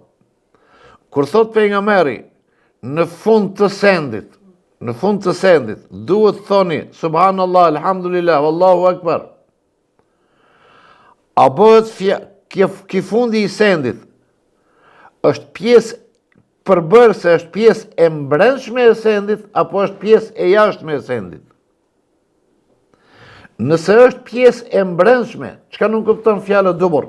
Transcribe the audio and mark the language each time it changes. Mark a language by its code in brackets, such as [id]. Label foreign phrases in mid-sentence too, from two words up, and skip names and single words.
[sq] Kur thot pejgamberi, në fund të sendit, duhet thoni, [ar] سبحان الله، الحمد لله، والله أكبر. [sq] A bëhet ki fundi i sendit, është pjesë përbërëse, është pjesë e mbrëmshme e sendit, apo është pjesë e jashtme e sendit? Nëse është pjesë e mbrëmshme, çka nuk kupton fjala dubur?